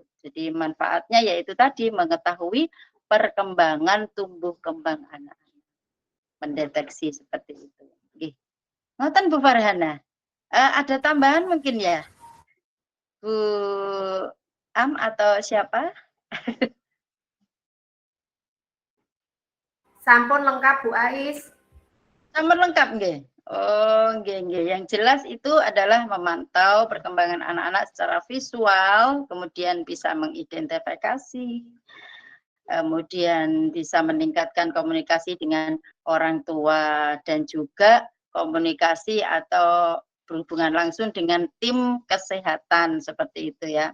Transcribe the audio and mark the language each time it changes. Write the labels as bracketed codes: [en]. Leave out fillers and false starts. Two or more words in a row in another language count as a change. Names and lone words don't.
[id] Jadi manfaatnya yaitu tadi mengetahui perkembangan tumbuh kembang anak. Mendeteksi seperti itu. [jv] Ngoten Bu Farhana. [id] Ada tambahan mungkin ya? Bu Am atau siapa? [jv] Sampun lengkap Bu Ais. Sampun lengkap nggih. Oh, nggih. [id] Yang jelas itu adalah memantau perkembangan anak-anak secara visual, kemudian bisa mengidentifikasi, kemudian bisa meningkatkan komunikasi dengan orang tua dan juga komunikasi atau berhubungan langsung dengan tim kesehatan seperti itu ya.